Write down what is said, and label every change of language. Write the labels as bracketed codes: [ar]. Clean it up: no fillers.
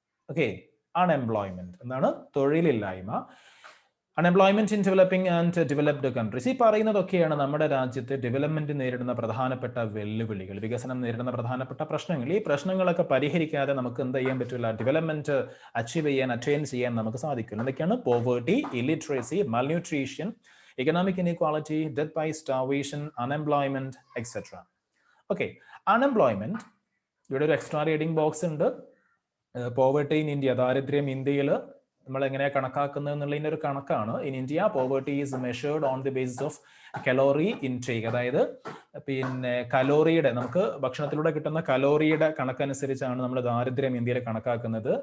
[en] okay, unemployment [ml] എന്താണ്? തൊഴിലില്ലായ്മ. [en] Unemployment in developing and developed countries. [ml] ഈ പറയുന്നതൊക്കെയാണ് നമ്മുടെ രാജ്യത്ത് ഡെവലപ്മെന്റ് നേരിടുന്ന പ്രധാനപ്പെട്ട വെല്ലുവിളികൾ, വികസനം നേരിടുന്ന പ്രധാനപ്പെട്ട പ്രശ്നങ്ങൾ. ഈ പ്രശ്നങ്ങളൊക്കെ പരിഹരിക്കാതെ നമുക്ക് എന്ത് ചെയ്യാൻ പറ്റില്ല? ഡെവലപ്മെന്റ് അറ്റൈൻ ചെയ്യാൻ നമുക്ക് സാധിക്കില്ല. എന്തൊക്കെയാണ്? [en] Poverty, illiteracy, malnutrition, economic inequality, death by starvation, unemployment, etc. [ml] Okay, unemployment, ഇവിടെ ഒരു എക്സ്ട്രാ റീഡിംഗ് ബോക്സ് ഉണ്ട്. പോവേർട്ടി ഇൻ ഇന്ത്യ, ദാരിദ്ര്യം ഇന്ത്യയിൽ നമ്മൾ എങ്ങനെയാണ് കണക്കാക്കുന്നത് എന്നുള്ളതിൻ്റെ ഒരു കണക്കാണ്. [en] in India poverty is measured on the basis of calorie intake, [ml] അതായത് പിന്നെ കലോറിയുടെ, നമുക്ക് ഭക്ഷണത്തിലൂടെ കിട്ടുന്ന കലോറിയുടെ കണക്കനുസരിച്ചാണ് നമ്മൾ ദാരിദ്ര്യം ഇന്ത്യയിൽ കണക്കാക്കുന്നത്.